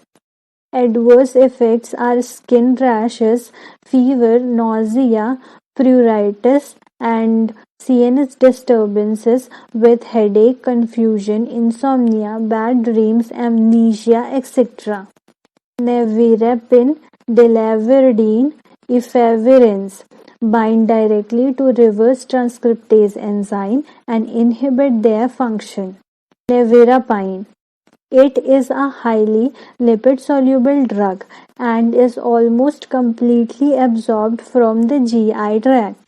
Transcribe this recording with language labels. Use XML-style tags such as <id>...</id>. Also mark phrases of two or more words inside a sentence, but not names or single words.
<en>Adverse effects are skin rashes, fever, nausea, pruritus, and CNS disturbances with headache, confusion, insomnia, bad dreams, amnesia, etc. Nevirapine, delavirdine, efavirenz bind directly to reverse transcriptase enzyme and inhibit their function. Nevirapine. It is a highly lipid-soluble drug and is almost completely absorbed from the GI tract.</en>